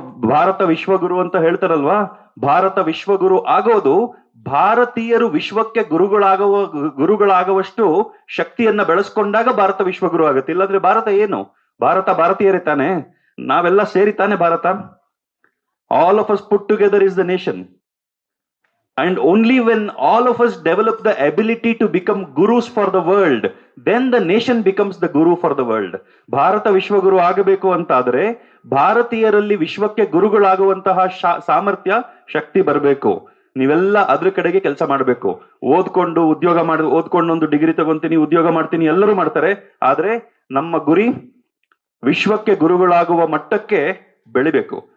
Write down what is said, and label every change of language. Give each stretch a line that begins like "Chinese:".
Kannada: ಭಾರತ ವಿಶ್ವಗುರು ಅಂತ ಹೇಳ್ತಾರಲ್ವಾ? ಭಾರತ ವಿಶ್ವಗುರು ಆಗೋದು ಭಾರತೀಯರು ವಿಶ್ವಕ್ಕೆ ಗುರುಗಳಾಗುವಷ್ಟು ಶಕ್ತಿಯನ್ನ ಬೆಳೆಸ್ಕೊಂಡಾಗ ಭಾರತ ವಿಶ್ವಗುರು ಆಗುತ್ತೆ. ಇಲ್ಲಾಂದ್ರೆ ಭಾರತ ಏನು? ಭಾರತ ಭಾರತೀಯರೇ ತಾನೆ, ನಾವೆಲ್ಲ ಸೇರಿ ತಾನೆ Bharat.
English: All of us put together is the nation. And only when all of us develop the ability to become gurus for the world, then the nation becomes the guru for the world.
Kannada: Bharat ವಿಶ್ವಗುರು ಆಗಬೇಕು ಅಂತಾದ್ರೆ ಭಾರತೀಯರಲ್ಲಿ ವಿಶ್ವಕ್ಕೆ ಗುರುಗಳಾಗುವಂತಹ ಸಾಮರ್ಥ್ಯ, ಶಕ್ತಿ ಬರಬೇಕು. ನೀವೆಲ್ಲ ಅದ್ರ ಕಡೆಗೆ ಕೆಲಸ ಮಾಡಬೇಕು. ಓದ್ಕೊಂಡು ಒಂದು ಡಿಗ್ರಿ ತಗೊಂತೀನಿ, ಉದ್ಯೋಗ ಮಾಡ್ತೀನಿ, ಎಲ್ಲರೂ ಮಾಡ್ತಾರೆ. ಆದ್ರೆ ನಮ್ಮ ಗುರಿ ವಿಶ್ವಕ್ಕೆ ಗುರುಗಳಾಗುವ ಮಟ್ಟಕ್ಕೆ ಬೆಳಿಬೇಕು.